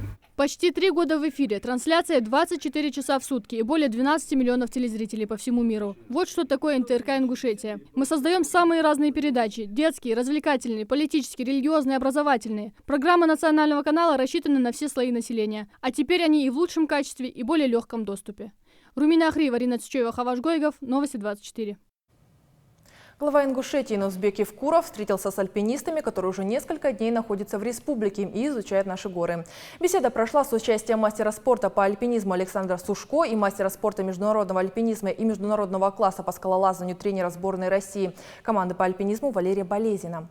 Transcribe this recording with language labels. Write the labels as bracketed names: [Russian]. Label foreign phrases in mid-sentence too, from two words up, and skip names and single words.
[Russian] Почти 3 года в эфире, трансляция 24 часа в сутки и более 12 миллионов телезрителей по всему миру. Вот что такое НТРК Ингушетия. Мы создаем самые разные передачи – детские, развлекательные, политические, религиозные, образовательные. Программы национального канала рассчитаны на все слои населения. А теперь они и в лучшем качестве, и более легком доступе. Румина Ахриева, Арина Цучева, Хаваш Гойгов, Новости 24. Глава Ингушетии Нузбек Евкуров встретился с альпинистами, которые уже несколько дней находятся в республике и изучают наши горы. Беседа прошла с участием мастера спорта по альпинизму Александра Сушко и мастера спорта международного альпинизма и международного класса по скалолазанию тренера сборной России команды по альпинизму Валерия Болезина.